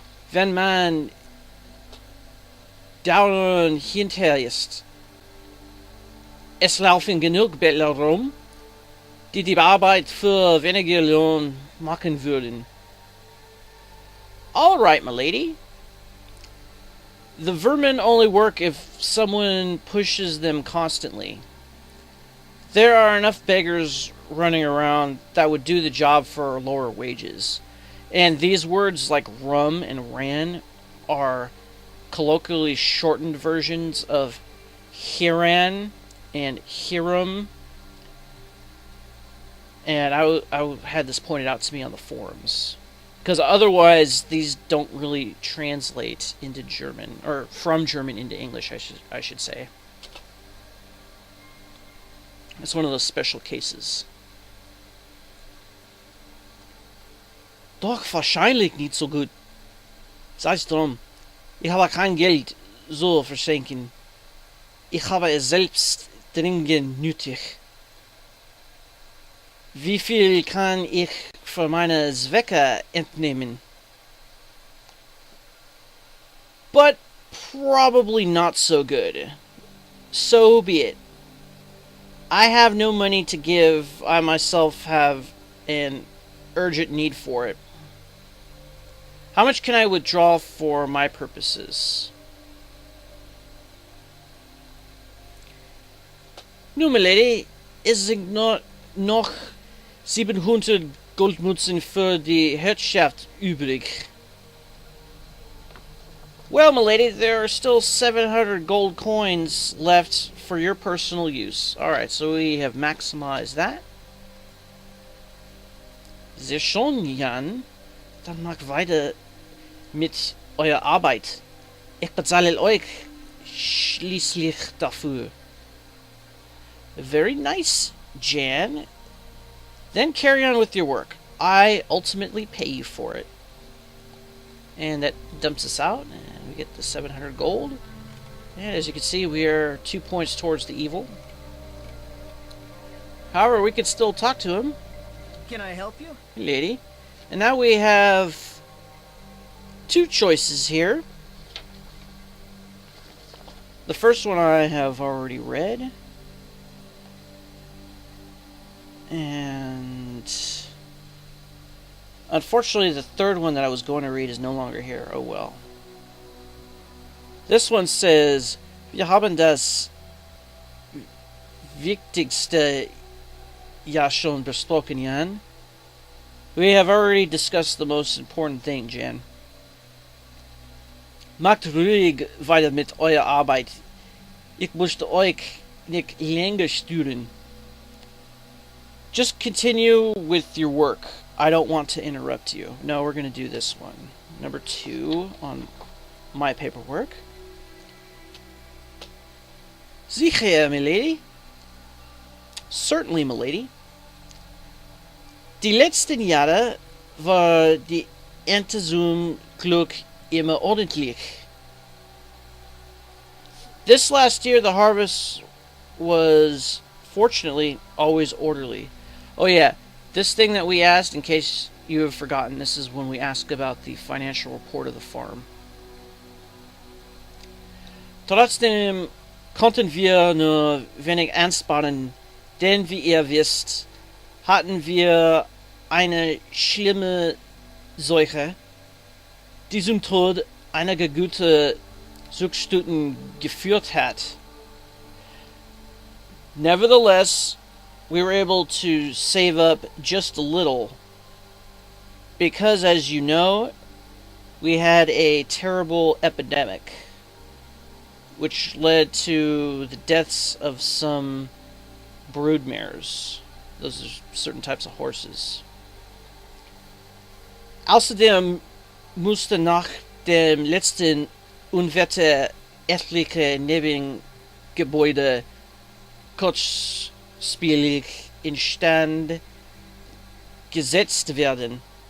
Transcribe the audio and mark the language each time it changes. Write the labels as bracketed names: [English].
[German] Wenn man dauernd hinterher ist. Es laufen genug Bettler rum, die Arbeit für weniger Lohn machen würden. [English] All right, milady. The vermin only work if someone pushes them constantly. There are enough beggars running around that would do the job for lower wages. And these words like rum and ran are colloquially shortened versions of Hiran and Hiram. And I had this pointed out to me on the forums. Because otherwise, these don't really translate into German, or from German into English, I should say. It's one of those special cases. [German] Doch wahrscheinlich nicht so gut. Sei's drum. Ich habe kein Geld so verschenken. Ich habe es selbst dringend nötig. Wie viel kann ich für meine Zwecke entnehmen? [English] But probably not so good. So be it. I have no money to give. I myself have an urgent need for it. How much can I withdraw for my purposes? [German] Nun, milady, es sind noch 700 Goldmünzen für die Herrschaft übrig. [English] Well, milady, there are still 700 gold coins left for your personal use. Alright, so we have maximized that. [German] Sehr schön, Jan. Dann macht weiter mit eurer Arbeit. Ich bezahle euch schließlich dafür. [English] Very nice, Jan. Then carry on with your work. I ultimately pay you for it. And that dumps us out, and we get the 700 gold. And as you can see, we are 2 points towards the evil. However, we could still talk to him. Can I help you? Lady. And now we have 2 choices here. The first one I have already read. And unfortunately, the third one that I was going to read is no longer here. Oh well. This one says, [German] Wir haben das Wichtigste ja schon besprochen, Jan. [English] We have already discussed the most important thing, Jan. [German] Macht ruhig weiter mit eurer Arbeit. Ich möchte euch nicht länger stören. [English] Just continue with your work. I don't want to interrupt you. No, we're going to do this one. Number 2 on my paperwork. [German] Sicher, milady. [English] Certainly, milady. [German] Die letzten Jahre war die Ernte zum Glück immer ordentlich. [English] This last year, the harvest was, fortunately, always orderly. Oh yeah, This thing that we asked, in case you have forgotten, this is when we ask about the financial report of the farm. [German] Trotzdem konnten wir nur wenig ansparen, denn wie ihr wisst, hatten wir eine schlimme Seuche, die zum Tod einiger guter Zuchtstuten geführt hat. [English] Nevertheless, we were able to save up just a little because, as you know, we had a terrible epidemic which led to the deaths of some broodmares. Those are certain types of horses. [German] Außerdem musste nach dem letzten Unwetter etliche Nebengebäude kurzspielig instand gesetzt werden.